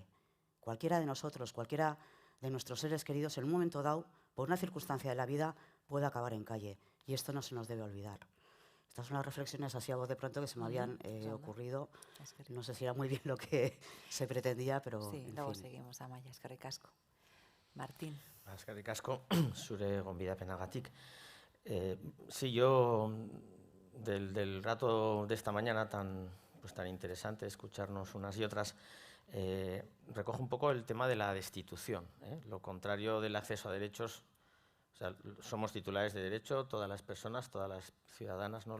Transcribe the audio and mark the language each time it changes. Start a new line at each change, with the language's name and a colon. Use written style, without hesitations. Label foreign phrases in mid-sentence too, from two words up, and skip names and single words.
Spanish: Cualquiera de nosotros, cualquiera de nuestros seres queridos, en un momento dado, por una circunstancia de la vida, puede acabar en calle. Y esto no se nos debe olvidar. Estas son las reflexiones así a voz de pronto que se me habían ocurrido. No sé si era muy bien lo que se pretendía, pero sí, en luego fin. seguimos,
Basque: Amaia, eskerrik asko. Martín. Eskerrik asko, zure gonbidapenagatik.
Spanish: Sí, yo del rato de esta mañana tan interesante, escucharnos unas y otras, recojo un poco el tema de la destitución, lo contrario del acceso a derechos. O sea, somos titulares de derecho, todas las personas, todas las ciudadanas, ¿no?